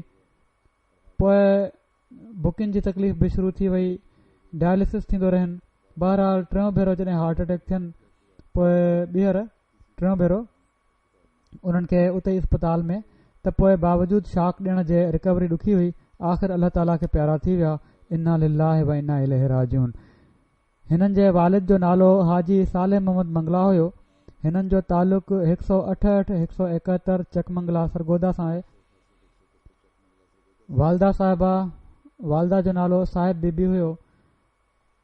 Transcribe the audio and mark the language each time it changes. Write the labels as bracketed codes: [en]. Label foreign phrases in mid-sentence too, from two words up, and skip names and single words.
[sd] पोइ बुकिंग जी तकलीफ़ बि शुरू थी वई, डायलिसिस थींदो रहनि। बहरहाल 3 भेरो जॾहिं [en] heart attack [sd] थियनि पोइ ॿीहर 3 भेरो उन्हनि खे उते ई इस्पताल में, त पोइ बावजूद शॉक ॾियण जे रिकवरी ॾुखी हुई। आख़िर अल्लाह ताला खे प्यारा थी विया। [ar] إنا لله وإنا إليه راجعون. [sd] हिननि जे वालिद जो नालो हाजी साले मोहम्मद मंगला हुयो। हिननि जो तालुक़ 168-171 चकमंगला सरगोदा सां आहे। वालदा जो नालो साहिब बीबी हुयो।